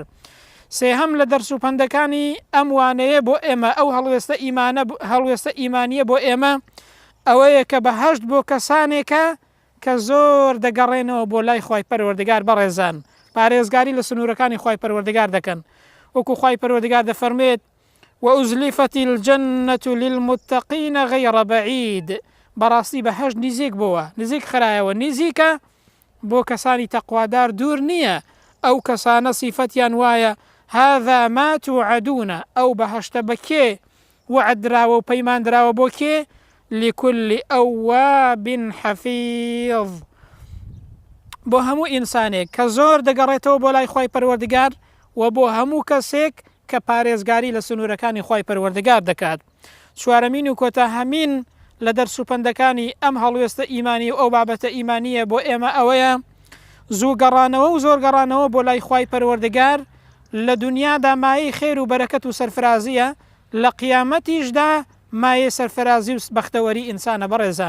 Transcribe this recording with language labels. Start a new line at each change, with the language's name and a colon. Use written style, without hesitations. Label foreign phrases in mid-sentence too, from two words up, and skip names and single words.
Central Kurdish: سێهەم لە دەرس و پەندەکانی ئەم وانەیە بۆ ئێمە ئەو هەڵوێستە ئیمانیە بۆ ئێمە ئەوەیە کە بەهەشت بۆ کەسانێکە کە زۆر دەگەڕێنەوە بۆ لای خوای پەروەردگار بەڕێزان، پارێزگاری لە سنوورەکانی خوای پەروەردگار دەکەن. وەکو خوای پەروەردگار دەفەرمێت
Arabic: وأزلفت الجنة للمتقين غير بعيد
Central Kurdish: بەڕاستی بەهەشت نزیک بووە، نزیک خرایەوە، نزیکە بۆ کەسانی تەقوادار دوور نییە. ئەو کەسانە سیفەتیان وایە
Arabic: هذا ما توعدون
Central Kurdish: ئەو بەهەشتە بە کێ وعدراوە و پەیمان دراوە بۆ کێ
Arabic: لكل أواب حفيظ
Central Kurdish: بۆ هەموو ئینسانێک کە زۆر دەگەڕێتەوە بۆ لای خوای پەروەردگار و بۆ هەموو کەسێک کە پارێزگاری لە سنوورەکانی خوای پەروەردگار دەکات. چوارەمین و کۆتاهەمین لە دەرس و پەندەکانی ئەم هەڵوێستە ئیمانی و ئەو بابەتە ئیمانیە بۆ ئێمە ئەوەیە زوو گەڕانەوە و زۆر گەڕانەوە بۆ لای خوای پەروەردگار لە دنیادا مایەی خێر و بەرەکەت و سەرفرازیە، لە قیامەتیشدا مایە سەرفرازی و بەختەوەری ئینسانە بەڕێزان.